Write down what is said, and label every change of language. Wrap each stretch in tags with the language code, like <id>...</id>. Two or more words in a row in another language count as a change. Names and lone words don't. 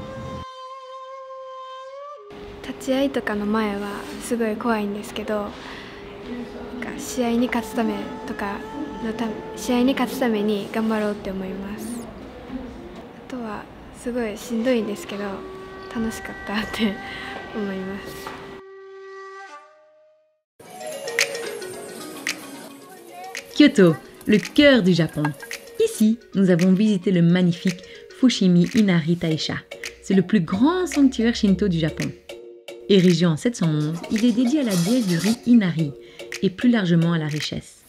<ja>立ち合いとかの前はすごい怖いんですけど、試合に勝つために頑張ろうって思います。あとはすごいしんどいんですけど楽しかったって思います。</ja> <fr>Kyoto, le cœur du Japon. Ici, nous avons visité le magnifique Fushimi Inari Taisha. C'est le plus grand sanctuaire shinto du Japon. Érigé en 711, il est dédié à la déesse du riz Inari et plus largement à la richesse.</fr>